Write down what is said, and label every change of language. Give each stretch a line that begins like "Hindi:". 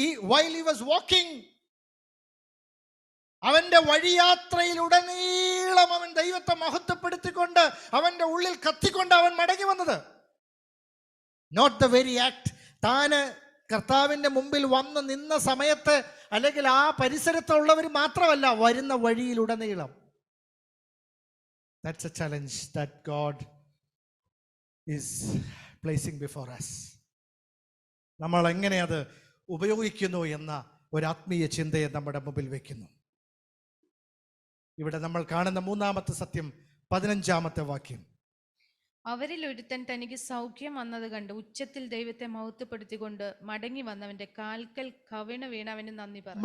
English: while he was walking,
Malayalam: അവന്റെ വഴിയാത്രയിലുടനീളം അവൻ ദൈവത്തെ മഹത്വപ്പെടുത്തിക്കൊണ്ട് അവന്റെ ഉള്ളിൽ കത്തിക്കൊണ്ട് അവൻ മടങ്ങി വന്നത്.
English: Note the very act.
Malayalam: താന് കർത്താവിന്റെ മുമ്പിൽ വന്ന് നിന്ന സമയത്ത് അല്ലെങ്കിൽ ആ പരിസരത്തുള്ളവർ മാത്രമല്ല, വരുന്ന വഴിയിലുടനീളം.
English: That's a challenge that God is placing before us.
Malayalam: നമ്മൾ എങ്ങനെ അത് ഉപയോഗിക്കുന്നു എന്ന ഒരു ആത്മീയ ചിന്തയെ നമ്മുടെ മുമ്പിൽ വെക്കുന്നു. ഇവിടെ നമ്മൾ കാണുന്ന മൂന്നാമത്തെ സത്യം 15-ാമത്തെ വാക്യം. അവരിൽ ഒരുത്തൻ തനിക്ക് സൗഖ്യം വന്നത് കണ്ട് ഉച്ചത്തിൽ ദൈവത്തെ മഹത്വപ്പെടുത്തിക്കൊണ്ട് മടങ്ങി വന്നവന്റെ കാൽക്കൽ കവിണ് വീണ് അവന് നന്ദി പറഞ്ഞു.